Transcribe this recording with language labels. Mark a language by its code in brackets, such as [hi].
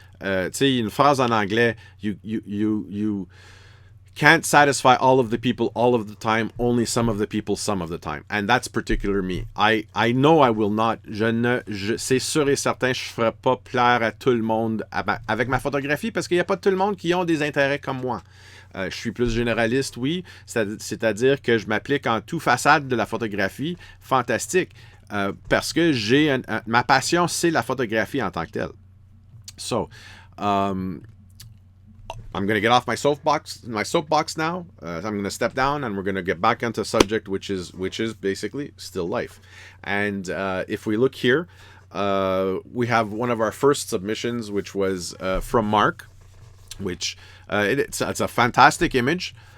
[fr] Une phrase en anglais, [en] you can't satisfy all of the people all of the time, only some of the people some of the time. And that's particular me. I know I will not. [fr] C'est sûr et certain, je ne ferai pas plaire à tout le monde avec ma photographie, parce qu'il n'y a pas tout le monde qui ont des intérêts comme moi. Je suis plus généraliste, oui. C'est-à-dire que je m'applique en tout façade de la photographie. Fantastique. Parce que ma passion, c'est la photographie en tant que telle. [en] So, I'm going to get off my soapbox now. I'm going to step down, and we're going to get back into a subject which is basically still life. And if we look here, we have one of our first submissions, which was from Mark, which it's a fantastic image.